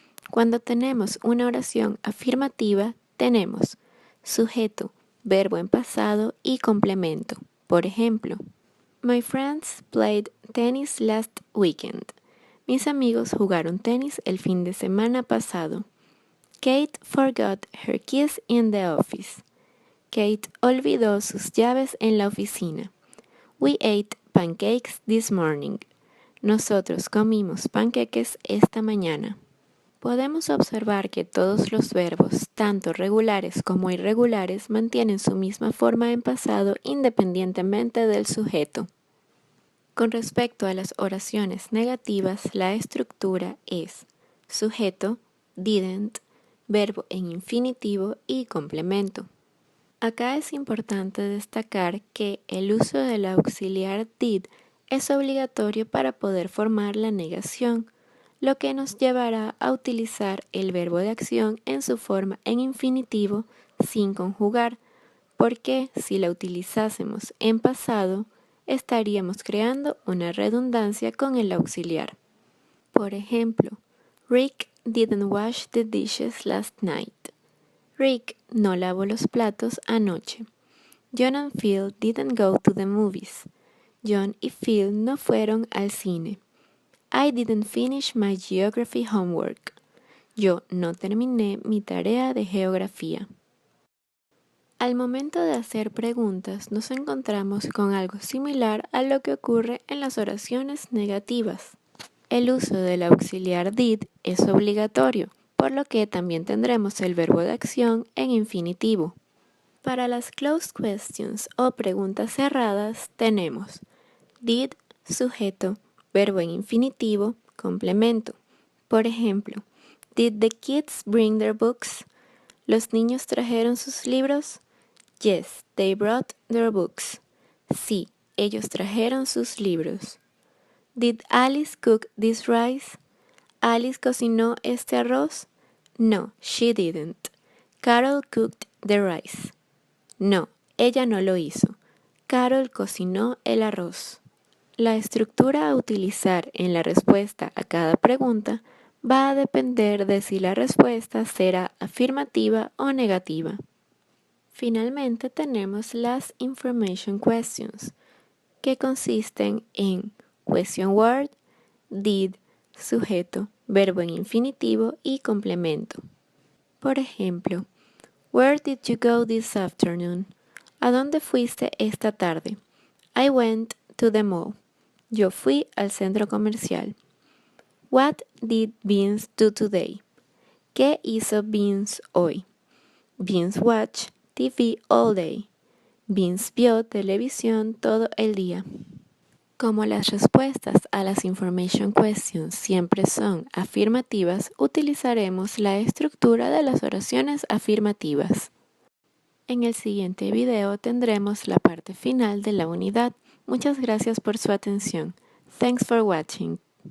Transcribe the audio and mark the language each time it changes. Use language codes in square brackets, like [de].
[es] Cuando tenemos una oración afirmativa, tenemos sujeto, verbo en pasado y complemento. Por ejemplo, [en] My friends played tennis last weekend. [es] Mis amigos jugaron tenis el fin de semana pasado. [en] Kate forgot her keys in the office. [es] Kate olvidó sus llaves en la oficina. [en] We ate pancakes this morning. [es] Nosotros comimos panqueques esta mañana. Podemos observar que todos los verbos, tanto regulares como irregulares, mantienen su misma forma en pasado independientemente del sujeto. Con respecto a las oraciones negativas, la estructura es sujeto, didn't, verbo en infinitivo y complemento. Acá es importante destacar que el uso del auxiliar did es obligatorio para poder formar la negación, lo que nos llevará a utilizar el verbo de acción en su forma en infinitivo sin conjugar, porque si la utilizásemos en pasado, estaríamos creando una redundancia con el auxiliar. Por ejemplo, [en] Rick didn't wash the dishes last night. [es] Rick no lavó los platos anoche. [en] John and Phil didn't go to the movies. [es] John y Phil no fueron al cine. [en] I didn't finish my geography homework. [es] Yo no terminé mi tarea de geografía. Al momento de hacer preguntas nos encontramos con algo similar a lo que ocurre en las oraciones negativas. El uso del auxiliar did es obligatorio, por lo que también tendremos el verbo de acción en infinitivo. Para las closed questions o preguntas cerradas tenemos did, sujeto, verbo en infinitivo, complemento. Por ejemplo, [en] did the kids bring their books? [es] ¿Los niños trajeron sus libros? [en] Yes, they brought their books. [es] Sí, ellos trajeron sus libros. [en] Did Alice cook this rice? [es] ¿Alice cocinó este arroz? [en] No, she didn't. Carol cooked the rice. [es] No, ella no lo hizo. Carol cocinó el arroz. La estructura a utilizar en la respuesta a cada pregunta va a depender de si la respuesta será afirmativa o negativa. Finalmente tenemos las information questions, que consisten en question word, did, sujeto, verbo en infinitivo y complemento. Por ejemplo, [en] Where did you go this afternoon? [es] ¿A dónde fuiste esta tarde? [en] I went to the mall. [es] Yo fui al centro comercial. [en] What did Vince do today? [es] ¿Qué hizo Vince hoy? [en] Vince watched TV all day. [es] Vince vio televisión todo el día. Como las respuestas a las information questions siempre son afirmativas, utilizaremos la estructura de las oraciones afirmativas. En el siguiente video tendremos la parte final de la unidad. Muchas gracias por su atención. [en] Thanks for watching.